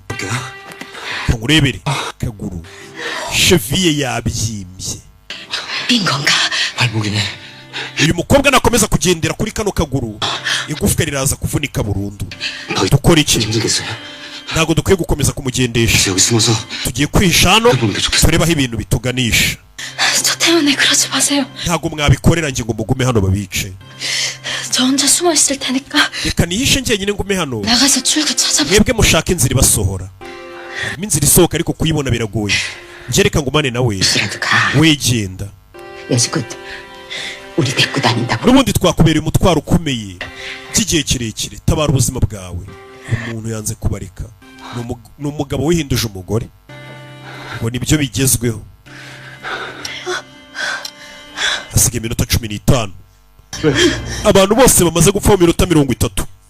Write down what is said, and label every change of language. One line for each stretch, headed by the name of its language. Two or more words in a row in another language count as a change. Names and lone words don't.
Kinyarwanda: Ngurebere kaguru cheville yabyimbye. Bingonga
Korean: 발목이네.
Kinyarwanda: Uyu mukobwa nakomeza kugendera kuri kano kaguru igufwa riraza kuvunika burundu. Dukora iki? Ntago dukwiye gukomeza kumugendesha. Tugiye kwihisha hano turebaho ibintu bituganisha.
Korean: 저 때문에 그러지 마세요.
Kinyarwanda: Ntago mwabikorera ngingo mugume hano babice.
Korean: 저 혼자 숨어 있을 테니까.
Kinyarwanda: Reka nihishe njyenyine ngume hano.
Korean: 나가서 출구 찾아봐.
Kinyarwanda: Mwebwe mushaka inzira ibasohora. Inzira isohoka ariko kuyibona biragoye. Ngereka ngumane nawe. Wegenda.
Korean: 여지껏 우리 데리고 다닌다고.
Kinyarwanda: Nubundi twakubereye umutwaro ukomeye cy'igihe kirekire. Tabara ubuzima bwawe. Umuntu yanze kubareka. Numugabo wihinduje umugore. Ngo nibyo bigezweho. Asigaye iminota 15. Abantu bose bamaze gupfa mu minota 30.